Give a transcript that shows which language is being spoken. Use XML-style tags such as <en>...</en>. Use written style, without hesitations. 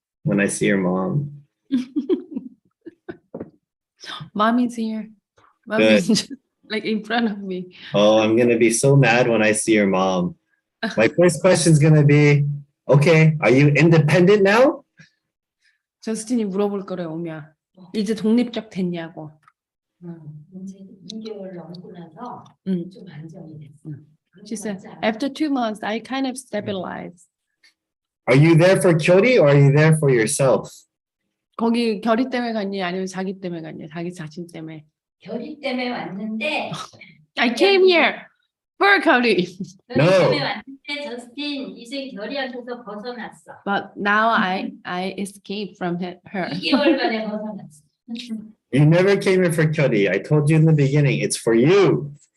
<en>When I see your mom. Mommy's here. Mommy's just, like in front of me. Oh, I'm gonna be so mad when I see your mom. My first question is gonna be, okay, are you independent now?</en> <ko>저스틴이 물어볼 거래, 오미야. 이제 독립적 됐냐고. 이제 2개월 넘고 나서 좀 안정이 됐어.</ko> <en>She said, after 2 months, I kind of stabilized. Are you there for Kyori or are you there for yourself?</en> <ko>거기 결이 때문에 갔니? 아니면 자기 때문에 갔니? 자기 자신 때문에? 결이 때문에 왔는데</ko> <en>I came here for 결이. No.</en> <ko>때문에 왔는데 저스틴 이제 결이한테서 벗어났어.</ko> <en>But now I escaped from her.</en> <ko>2개월 만에 벗어났어.</ko> <en>You never came here for Kyori. I told you in the beginning, it's for you.</en>